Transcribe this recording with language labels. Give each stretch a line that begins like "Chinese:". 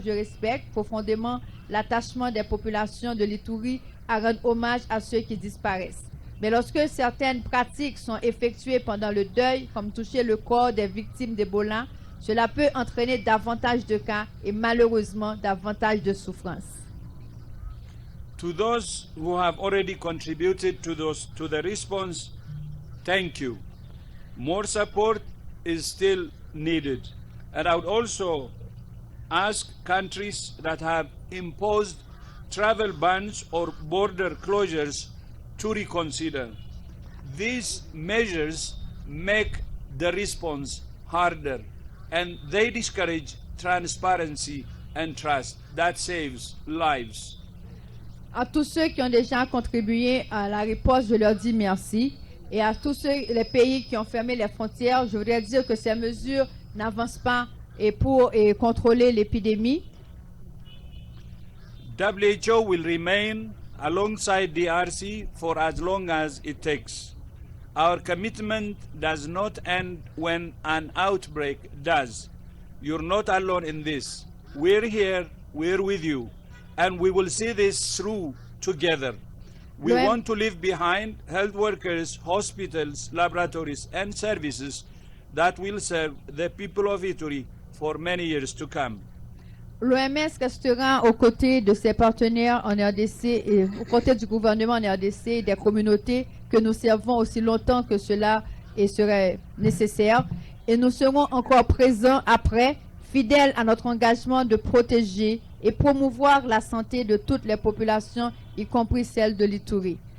French: Je respecte profondément l'attachement des populations de l'Ituri à rendre hommage à ceux qui disparaissent. Mais lorsque certaines pratiques sont effectuées pendant le deuil, comme toucher le corps des victimes d'Ebola, cela peut entraîner davantage de cas et malheureusement davantage de souffrances.
English: To those who have already contributed to the response, thank you. More support is still needed. And I would also ask countries that have imposed travel bans or border closures to reconsider. These measures make the response harder and they discourage transparency and trust. That saves lives.
French: À tous ceux qui ont déjà contribué à la riposte, je leur dis merci. Et à tous les pays qui ont fermé les frontières, je voudrais dire que ces mesures n'avancent pas pour contrôler l'épidémie.
English: WHO will remain alongside DRC for as long as it takes. Our commitment does not end when an outbreak does. You're not alone in this. We're here, we're with you, and we will see this through together. We want to leave behind health workers, hospitals, laboratories, and services that will serve the people of Ituri for many years to come.
French: L'OMS restera aux côtés de ses partenaires en RDC et aux côtés du gouvernement en RDC et des communautés que nous servons aussi longtemps que cela serait nécessaire. Et nous serons encore présents après, fidèles à notre engagement de protéger et promouvoir la santé de toutes les populations, y compris celle de l'Ituri.